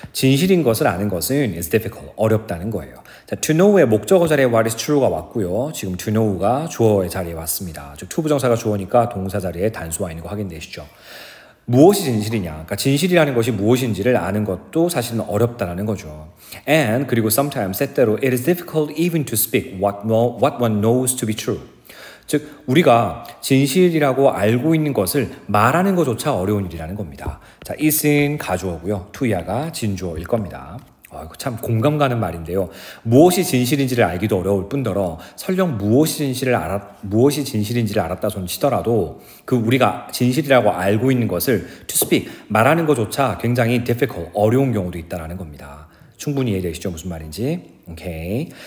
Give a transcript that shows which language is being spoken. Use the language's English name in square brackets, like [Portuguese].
[Korean] 진실인 것을 아는 것은 [English] is difficult, [Korean] 어렵다는 거예요. 자, to know의 목적어 자리에 [English] what is true [Korean] 가 왔고요. 지금 to know가 주어의 자리에 왔습니다. 즉 to 부정사가 주어니까 동사 자리에 단수와 있는 거 확인되시죠. 무엇이 진실이냐, 그러니까 진실이라는 것이 무엇인지를 아는 것도 사실은 어렵다는 거죠. [English] And [Korean] 그리고 [English] sometimes, [Korean] 때때로 [English] it is difficult even to speak what one knows to be true. [Korean] 즉 우리가 진실이라고 알고 있는 것을 말하는 것조차 어려운 일이라는 겁니다. 자, it은 가주어고요. to야가 진주어일 겁니다. 이거 참 공감 가는 말인데요. 무엇이 진실인지를 알기도 어려울 뿐더러 설령 무엇이 진실인지를 알았다 손 치더라도 그 우리가 진실이라고 알고 있는 것을 [English] to speak, [Korean] 말하는 것조차 굉장히 difficult, 어려운 경우도 있다는 겁니다. 충분히 이해되시죠? 무슨 말인지? 오케이.